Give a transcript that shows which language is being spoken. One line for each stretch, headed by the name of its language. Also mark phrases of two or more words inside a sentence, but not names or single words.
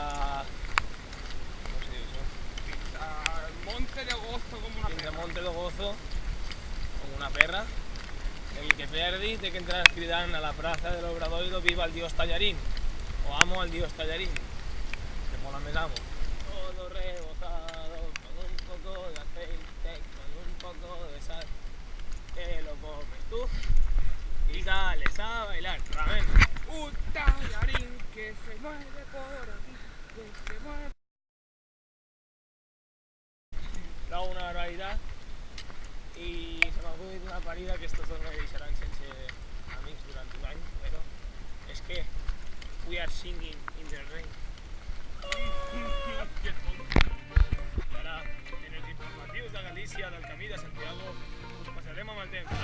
Catalan: com se diu això? Fins a Monte de Gozo com una Fins a perra. Monte de Gozo, com una perra. El que perdi té que entrar cridant a la plaza del Obradoiro
Spanish: viva el dios tallarín, o amo al dios tallarín,
Catalan: que mola més amo.
Spanish: Todo rebozado, con un poco de aceite, con un poco de sal, que lo comes tú y sales a bailar. Ramen. Un tallarín que se mueve por aquí, que se mueve.
Catalan: Trobo una barbaritat i se m'ha acudit una parida que estos dos me deixaran sense amics durant un any, però és que
English: we are singing in the rain.
Catalan: I ara, en els informatius de Galícia del Camí de Santiago, us passarem amb el temps.